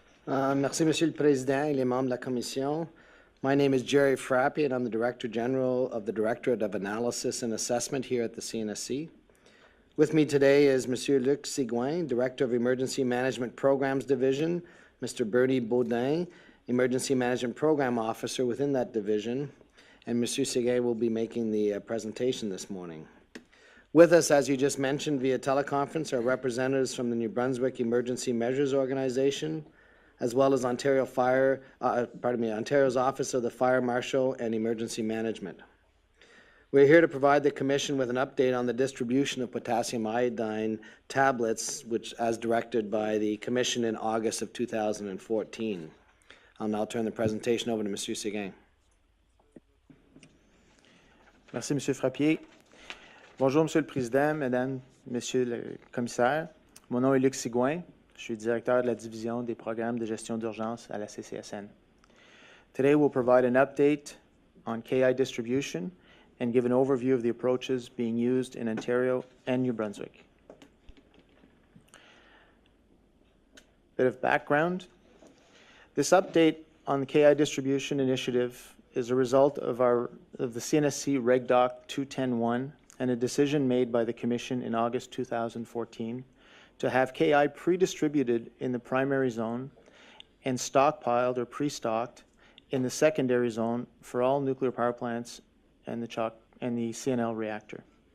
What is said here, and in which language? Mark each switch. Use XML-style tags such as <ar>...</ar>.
<fr>Merci, Monsieur le Président et les membres de la Commission.</fr> <en>My name is Jerry Frappy, and I'm the Director General of the Directorate of Analysis and Assessment here at the CNSC. With me today is Monsieur Luc Sigouin, Director of Emergency Management Programs Division, Mr. Bernie Baudin, Emergency Management Program Officer within that division, and Monsieur Sigouin will be making the presentation this morning. With us, as you just mentioned, via teleconference are representatives from the New Brunswick Emergency Measures Organization, as well as Ontario's Office of the Fire Marshal and Emergency Management. We're here to provide the Commission with an update on the distribution of potassium iodine tablets, which as directed by the Commission in August of 2014. I'll now turn the presentation over to Monsieur Séguin.</en> <fr>Merci, Monsieur Frappier. Bonjour, Monsieur le Président, Mesdames, Messieurs les commissaires. Mon nom est Luc Sigouin. Je suis directeur de la division des programmes de gestion d'urgence à la CCSN.</fr> <en>Today we'll provide an update on KI distribution and give an overview of the approaches being used in Ontario and New Brunswick. Bit of background. This update on the KI distribution initiative is a result of the CNSC Reg Doc 210-1 and a decision made by the Commission in August 2014 to have KI pre-distributed in the primary zone and stockpiled or pre-stocked in the secondary zone for all nuclear power plants and the CNL reactor.</en>